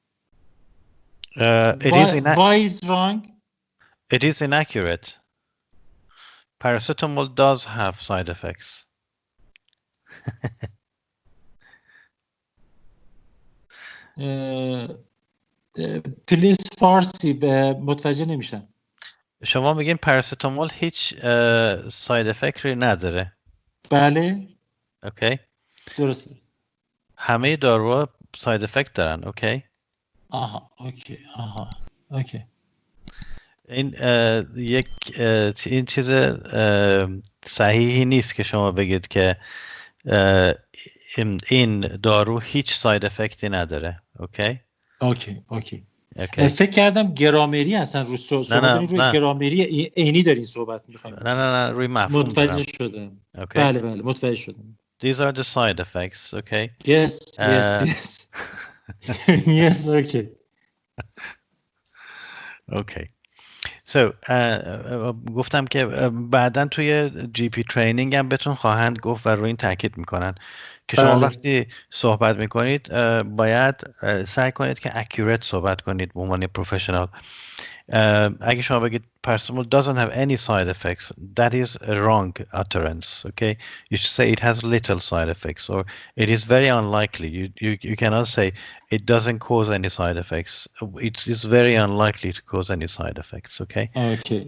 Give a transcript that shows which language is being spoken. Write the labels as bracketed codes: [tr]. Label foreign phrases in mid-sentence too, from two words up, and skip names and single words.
[en] Why is wrong? It is inaccurate. Paracetamol does have side effects. [fa] پلیز فارسی متوجه نمیشم. شما میگین پاراسیتامول هیچ [en] side effect [fa] نداره. بله. اوکی. درسته. همه داروها [en] side effect [fa] دارن. اوکی. آها. اوکی. آها. اوکی. این این چیز صحیحی نیست که شما بگید که این دارو هیچ [en] side effect [fa] نداره. اوکی. اوکی. فکر کردم گرامری هستن رو شما دارین روی گرامری عینی دارین صحبت می‌کنید. نه روی مفهوم متوجه شدم. اوکی. بله متوجه شدم. [en] These are the side effects. Okay. Yes. Yes. Okay. Okay. [fa] So گفتم که بعداً توی [en] GP training [fa] هم بهتون خواهند گفت و روی این تاکید میکنن که شما وقتی صحبت میکنید باید سعی کنید که اکورت صحبت کنید به عنوان پروفشنال. اگه شما بگید [en] paracetamol doesn't have any side effects, that is a wrong utterance. Okay, you should say it has little side effects, or it is very unlikely. You cannot say it doesn't cause any side effects. It is very unlikely to cause any side effects. Okay, Okay.